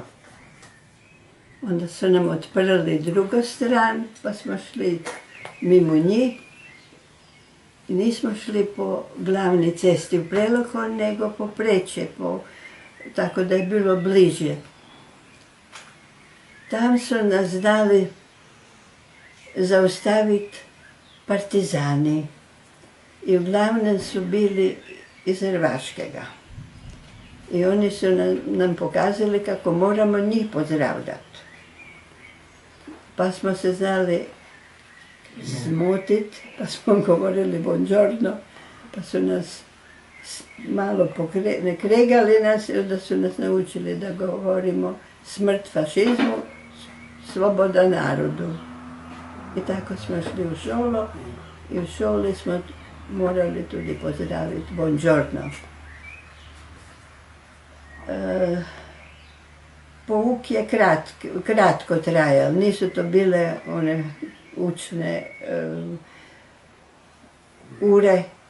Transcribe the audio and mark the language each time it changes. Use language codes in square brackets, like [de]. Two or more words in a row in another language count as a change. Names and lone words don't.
[sl] Onda so nam odprli drugo stran, pa smo šli mimo njih. Nismo šli po glavni cesti v Preloho, nego po Preče, tako da je bilo bliže. Tam so nas dali zaustaviti partizani. [hr] I uglavnom su bili iz Hrvaškega. I oni su nam pokazali kako moramo njih pozdravljati. Pa smo se znali smutiti, pa smo govorili buongiorno, pa su nas malo kregali nas i onda su nas naučili da govorimo smrt fašizmu, sloboda narodu. I tako smo šli u školu i u školi smo morali tudi pozdraviti buongiorno. [sl] Pouk je kratko trajal, nisu to bile one učne ure.